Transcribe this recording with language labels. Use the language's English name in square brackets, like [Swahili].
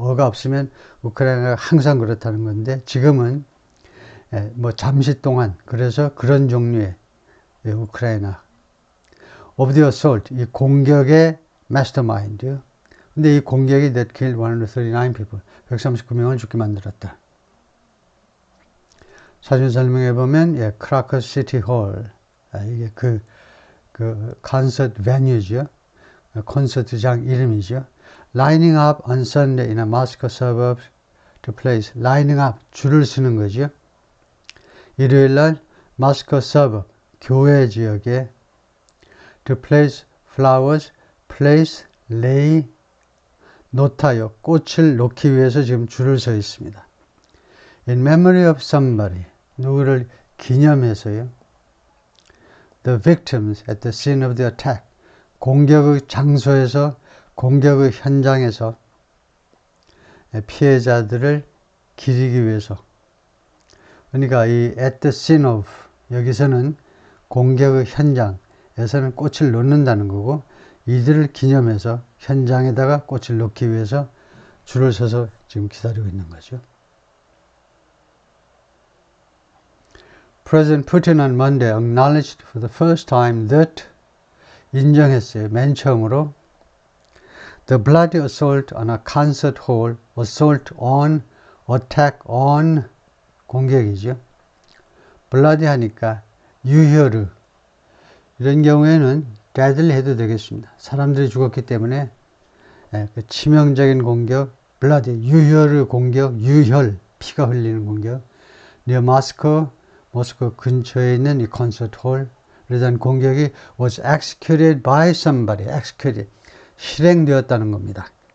[Korean] 어가 없으면 우크라이나가 항상 그렇다는 건데, 지금은 뭐 잠시 동안, 그래서 그런 종류의 우크라이나 [English] of the assault, [Korean] 이 공격의 mastermind. 근데 이 공격이 [English] that killed 139 people, [Korean] 139명을 죽게 만들었다. 사진 설명해 보면 크라커 시티 홀, 이게 그 콘서트 베뉴죠. 콘서트장 이름이죠. [English] Lining up on Sunday in a Moscow suburb to place. Lining up, [Korean] 줄을 서는 거죠. 일요일 날 마스코 suburb, 교외 지역에 [English] to place flowers, place, lay, [Korean] 놓다요. 꽃을 놓기 위해서 지금 줄을 서 있습니다. [English] In memory of somebody. [Korean] 누구를 기념해서요. [English] The victims at the scene of the attack. [Korean] 공격의 장소에서, 공격의 현장에서 피해자들을 기리기 위해서. 그러니까 이 [English] at the scene of [Korean] 여기서는 공격의 현장에서는 꽃을 놓는다는 거고, 이들을 기념해서 현장에다가 꽃을 놓기 위해서 줄을 서서 지금 기다리고 있는 거죠. [English] President Putin on Monday acknowledged for the first time that [Korean] 인정했어요. 맨 처음으로 [English] the bloody assault on a concert hall, assault on, attack on [Korean] 공격이죠. bloody 하니까 유혈의 이런 경우에는 deadly 해도 되겠습니다. 사람들이 죽었기 때문에 그 치명적인 공격, bloody 유혈의 공격, 유혈 피가 흘리는 공격. [English] near Moscow, [Korean] 모스크 근처에 있는 이 콘서트 홀에 대한 공격이 [English] was executed by somebody, executed, [Korean] 실행되었다는 겁니다.